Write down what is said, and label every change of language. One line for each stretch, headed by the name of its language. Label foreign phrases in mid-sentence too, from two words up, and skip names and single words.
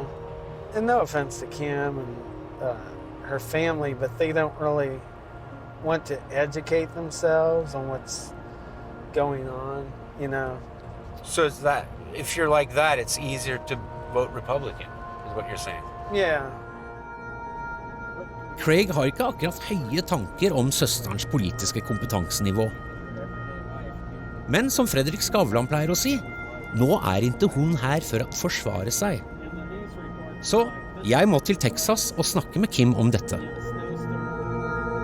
English: And no offense to Kim and her family, but they don't really want to educate themselves on what's going on, you know. So it's that, if you're like that, it's easier to vote Republican, is what you're saying? Yeah.
Norwegian: Craig har ikke akkurat høye tanker om søsterens politiske kompetansenivå. Men som Fredrik Skavlan pleier å si, nå ikke hun her for å forsvare seg. Så jeg må til Texas og snakke med Kim om dette.